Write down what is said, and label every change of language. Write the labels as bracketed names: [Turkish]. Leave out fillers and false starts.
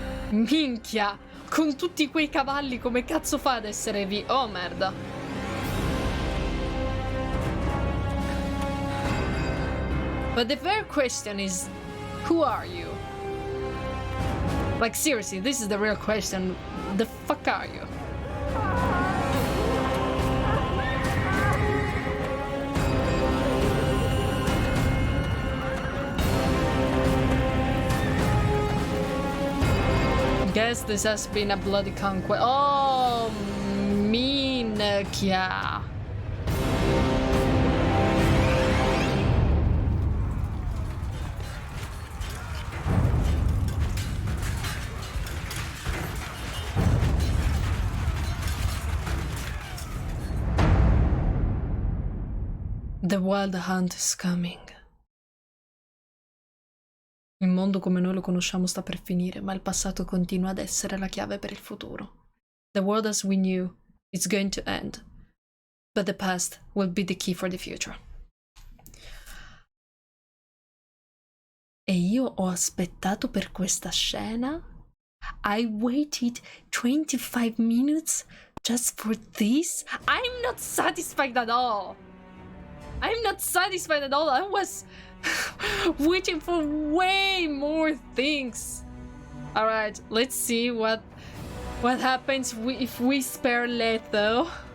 [Italian] Minchia, con tutti quei cavalli come cazzo fa ad essere Oh merda. [English] But the fair question is, who are you? Like seriously, this is the real question. The fuck are you? Guess this has been a bloody conquest. [Italian] Oh, minchia. [English] The Wild Hunt is coming. [Italian] Il mondo come noi lo conosciamo sta per finire, ma il passato continua ad essere la chiave per il futuro. [English] The world as we knew is going to end, but the past will be the key for the future. [Italian] E io ho aspettato per questa scena. [English] I waited 25 minutes just for this. I'm not satisfied at all. I'm not satisfied at all. I was waiting for way more things. All right, let's see what happens if we spare Leto.